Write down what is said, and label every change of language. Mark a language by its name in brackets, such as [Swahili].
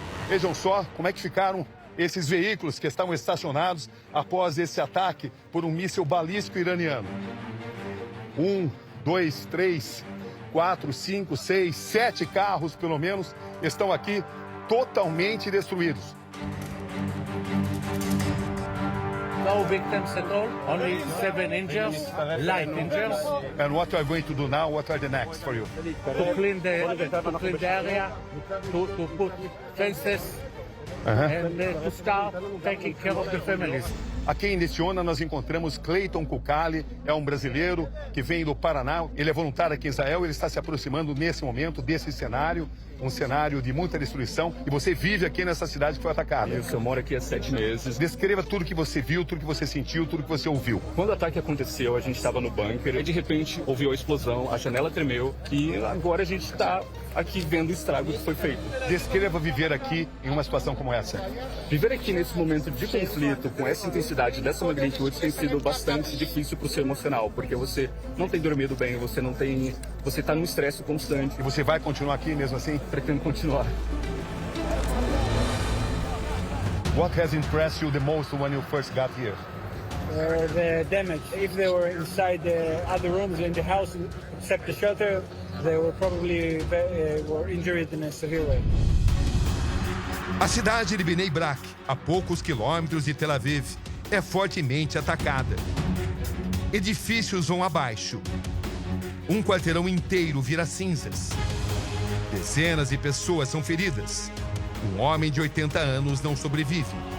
[Portuguese] Vejam só como é que ficaram esses veículos que estavam estacionados após esse ataque por um míssil balístico iraniano. 1, 2, 3, 4, 5, 6, 7 carros, pelo menos, estão aqui totalmente destruídos. [English] No victims at all, only 7 injuries, light injuries. And what are you going to do now? What are the next for you? To clean the area, to put fences, and to start taking care of the families. [Portuguese] Aqui em Nessiona nós encontramos Cleiton Cucali, é um brasileiro que vem do Paraná. Ele é voluntário aqui em Israel, ele está se aproximando nesse momento desse cenário, um cenário de muita destruição. E você vive aqui nessa cidade que foi atacada. Isso, eu moro aqui há 7 meses. Descreva tudo que você viu, tudo que você sentiu, tudo que você ouviu. Quando o ataque aconteceu, a gente estava no bunker e de repente ouviu a explosão, a janela tremeu e agora a gente está aqui vendo o estrago que foi feito. Descreva viver aqui em uma situação como essa. Viver aqui nesse momento de conflito, com essa intensidade, dessa magnitude, tem sido bastante difícil para o seu emocional, porque você não tem dormido bem, você está num estresse constante. E você vai continuar aqui mesmo assim? Pretendo continuar. [English] What has impressed you the most when you first got here? The damage. If they were inside the other rooms in the house, except the shelter, they were probably were injured in a severe way. [Portuguese] A cidade de Bnei Brak, a poucos quilômetros de Tel Aviv, é fortemente atacada. Edifícios vão abaixo. Um quarteirão inteiro vira cinzas. Dezenas de pessoas são feridas. Um homem de 80 anos não sobrevive.